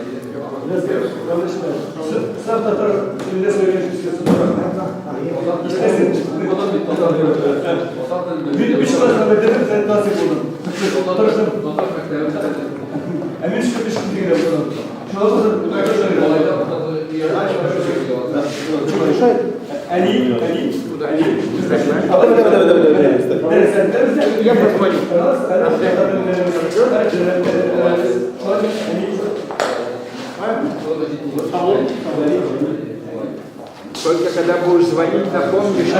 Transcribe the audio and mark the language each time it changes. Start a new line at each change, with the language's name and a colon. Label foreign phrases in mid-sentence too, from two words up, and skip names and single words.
Russian: Завтра
Turkish: ne söyleyeceksiniz? Bir şey var dedim sen nasıl buldun? Emin şu bir şey değil. Şu anda Ali.
Russian: Я позвоню. Только когда будешь звонить, напомни, что...